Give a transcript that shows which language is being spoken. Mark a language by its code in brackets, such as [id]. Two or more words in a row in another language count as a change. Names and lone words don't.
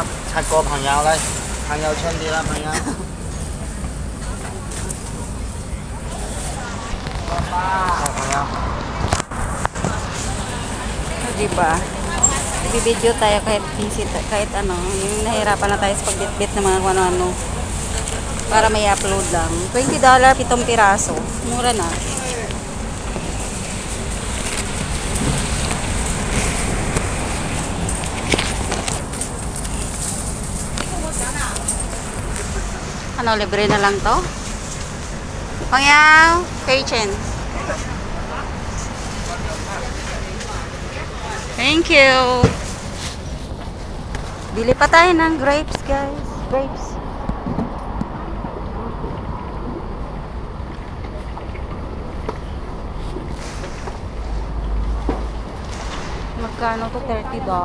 [tl] Chat ko [yue] 朋友咧，朋友親啲啦，朋友。朋友。 [tl] Diba? Bibidyo tayo kahit busy, kahit ano, yung nahirapan na tayo sa pagbitbit ng mga ano-ano para may upload lang. $20, 7 piraso. Mura na. Ano, libre na lang to? Pangyaw, Kaychen. [en] Thank you. [tl] Bili pa tayo ng grapes, guys. Grapes. Magkano to? $30.